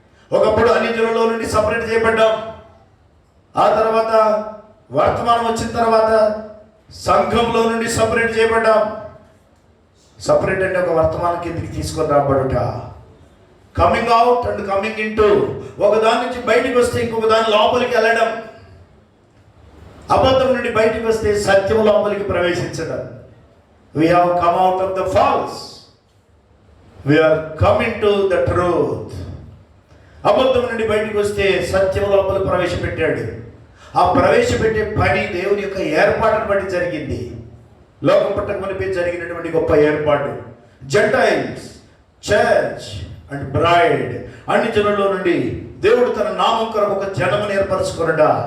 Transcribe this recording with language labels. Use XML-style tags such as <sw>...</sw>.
<te>ఒకప్పుడు అన్ని జనుల నుండి సపరేట్ చేయబడ్డాం. ఆ తర్వాత వర్తమానం వచ్చిన తర్వాత సంఘంలో నుండి సపరేట్ చేయబడ్డాం. సపరేట్ అంటే ఒక వర్తమానం కిందికి తీసుకొని రాబడుట,</te> <en>Coming out and coming into.</en> <te>ఒక దాని నుంచి బయటికి వస్తే ఇంకొక దాని లోపలికి వెళ్ళడం. అబద్ధం నుండి బయటికి వస్తే సత్యం లోపలికి ప్రవేశించడం.</te> <en>We have come out of the false. We are coming to the truth.</en> <te>అబద్ధం నుండి బయటికి వస్తే సత్యం లోపల ప్రవేశపెట్టాడు. ఆ ప్రవేశపెట్టే పని దేవుని యొక్క ఏర్పాటును బట్టి జరిగింది. లోకం పుట్టక మునిపే జరిగినటువంటి గొప్ప ఏర్పాటు.</te> <en>Gentiles, church and bride.</en> <te>అన్ని జనుల్లో నుండి దేవుడు తన నామం కొరకు ఒక జనమును ఏర్పరచుకున్నాడా.</te>